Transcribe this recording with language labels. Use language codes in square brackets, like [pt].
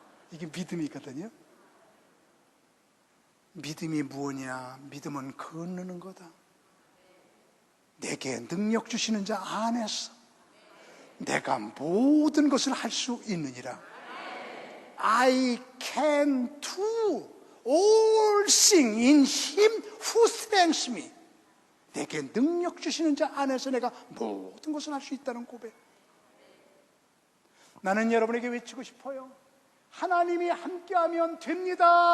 [ko] 이게 믿음이거든요. 믿음이 무엇이냐? 믿음은 건너는 거다. 내게 능력 주시는 자 안에서 내가 모든 것을 할 수 있느니라. [en] I can do all things in Him who strengthens me. [ko] 내게 능력 주시는 자 안에서 내가 모든 것을 할 수 있다는 고백. 나는 여러분에게 외치고 싶어요. 하나님이 함께하면 됩니다.